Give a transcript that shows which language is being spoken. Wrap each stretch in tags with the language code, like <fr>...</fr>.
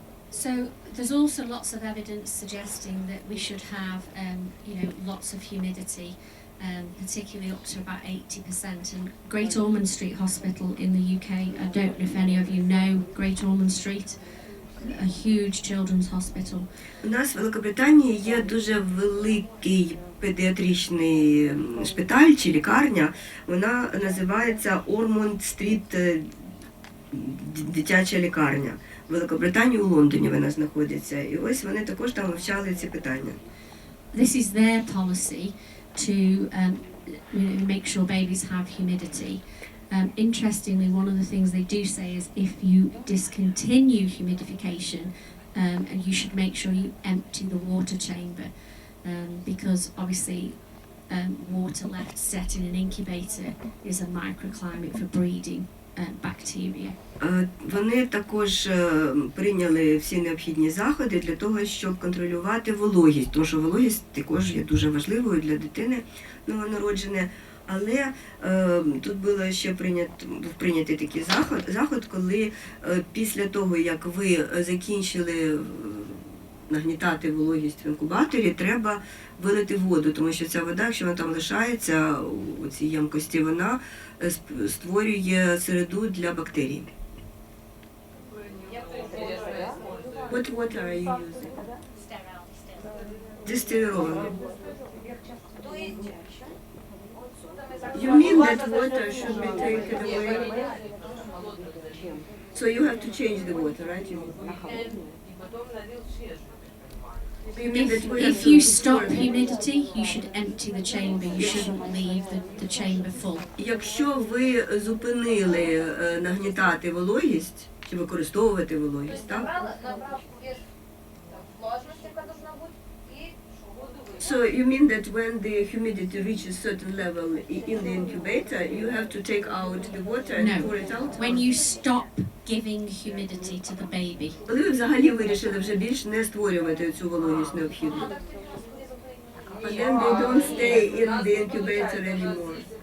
<en>So there's also lots of evidence suggesting that we should have, lots of humidity, particularly up to about 80%. And Great Ormond Street Hospital in the UK, I don't know if any of you know Great Ormond Street, a huge children's hospital.</en> <uk>У нас в Великобританії є дуже великий педіатричний шпиталь чи лікарня. Вона називається Ормонд Стріт дитяча лікарня. В Великобританії, у Лондоні вона знаходиться. І ось вони також там вивчали ці питання.</uk> <en>This is their policy to make sure babies have humidity. Interestingly, one of the things they do say is if you discontinue humidification, and you should make sure you empty the water chamber, because obviously water left set in an incubator is a microclimate for breeding bacteria.</en> <uk>Вони також прийняли всі необхідні заходи для того, щоб контролювати вологість, тому що вологість також є дуже важливою для дитини новонародженої. Але тут було ще прийнятий такий заход, коли після того, як ви закінчили нагнітати вологість в інкубаторі, треба вилити воду, тому що ця вода, якщо вона там лишається у цій ємкості, вона створює середу для бактерій.</uk> <en>What water are you using?</en> <uk>Дистильоване.</uk> <en>You mean that water should be taken away? So you have to change the water, right? If you stop humidity, you should empty the chamber. You shouldn't leave the chamber full.</en> <uk>Якщо ви зупинили нагнітати вологість чи використовувати вологість, так?</uk> <en>So you mean that when the humidity reaches certain level in the incubator, you have to take out the water and pour it out? When you stop giving humidity to the baby.</en> <uk>Коли ви взагалі вирішили вже більш не створювати цю вологість необхідну.</uk> <en>And then they don't stay in the incubator anymore.</en>